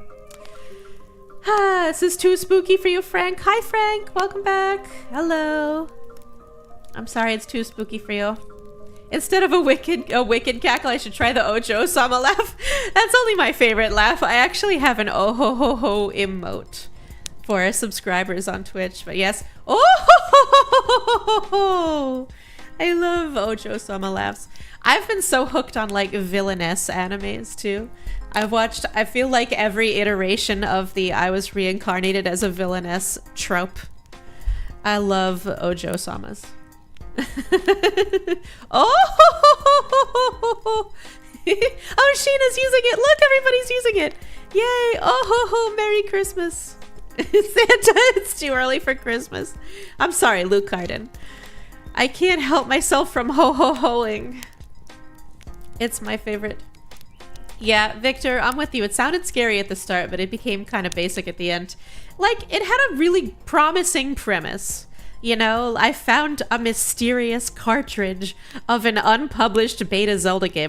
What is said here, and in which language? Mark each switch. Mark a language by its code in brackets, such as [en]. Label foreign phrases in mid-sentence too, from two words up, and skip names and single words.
[en] This is too spooky for you, Frank. Hi, Frank. Welcome back. Hello. I'm sorry it's too spooky for you. Instead of a wicked cackle, I should try the Ojo-sama laugh. That's only my favorite laugh. I actually have an oh-ho-ho-ho emote for subscribers on Twitch. But yes, oh-ho-ho-ho-ho-ho-ho. I love Ojo-sama laughs. I've been so hooked on like villainess animes too. I've watched, I feel like every iteration of the I was reincarnated as a villainess trope. I love Ojo-samas. Oh, Sheena's using it. Look, everybody's using it. Yay. Oh, ho, ho, Merry Christmas. Santa, it's too early for Christmas. I'm sorry, Luke Carden. I can't help myself from ho-ho-hoing. It's my favorite. Yeah, Victor, I'm with you. It sounded scary at the start, but it became kind of basic at the end. Like, it had a really promising premise. You know, I found a mysterious cartridge of an unpublished beta Zelda game.